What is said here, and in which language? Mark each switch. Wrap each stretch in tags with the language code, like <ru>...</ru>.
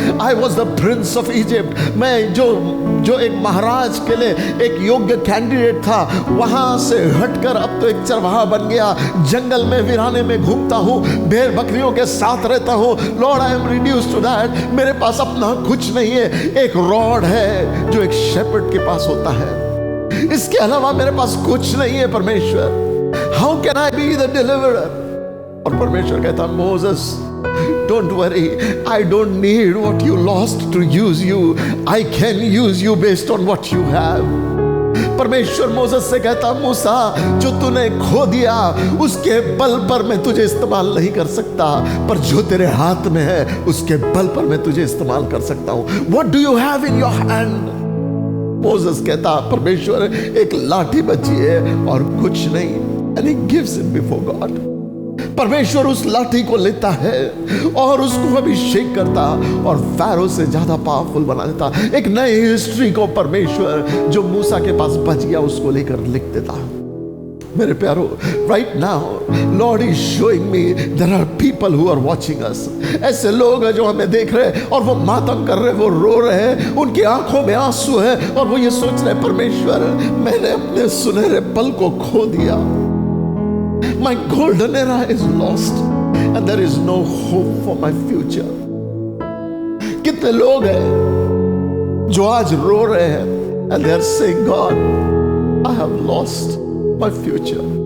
<en>I was the prince of Egypt.</en> <hi>मैं जो एक महाराज के लिए एक योग्य कैंडिडेट था, वहां से हटकर अब तो एक चरवाहा बन गया, जंगल में वीराने में घूमता हूं, भेड़ बकरियों के साथ रहता हूं।</hi> <en>Lord, I am reduced to that.</en> <hi>मेरे पास अपना कुछ नहीं है, एक रॉड है जो एक शेपर्ड के पास होता है, इसके अलावा मेरे पास कुछ नहीं है।</hi> <en>परमेश्वर, how can I be the deliverer?</en> <hi>और परमेश्वर कहता,</hi> <en>Moses, don't worry, I don't need what you lost to use you. I can use you based on what you have.</en> <hi>परमेश्वर मोसेस से कहता, मूसा, जो तूने खो दिया उसके बल पर मैं तुझे इस्तेमाल नहीं कर सकता, पर जो तेरे हाथ में है उसके बल पर मैं तुझे इस्तेमाल कर सकता हूं।</hi> <en>What do you have in your hand?</en> <hi>Moses कहता, परमेश्वर, एक लाठी बची है और कुछ नहीं।</hi> <en>And he gives it before God.</en> <hi>परमेश्वर उस लाठी को लेता है और उसको अभिषेक करता और फैरो से ज्यादा पावरफुल बना देता। एक नई हिस्ट्री को परमेश्वर जो मूसा के पास बच गया उसको लेकर लिख देता। मेरे प्यारो,</hi> <en>Right now Lord is showing me there are people who are watching us.</en> <hi>ऐसे लोग हैं जो हमें देख रहे हैं और वो मातम कर रहे हैं, वो रो रहे हैं, उनकी आंखों में आंसू है और वो ये सोच रहे हैं, परमेश्वर, मैंने अपने सुनहरे पल को खो दिया।</hi> <en>My golden era is lost and there is no hope for my future.</en> <hi>कितने लोग हैं जो आज रो रहे हैं</hi> <en>and they are saying, God, I have lost my future.</en>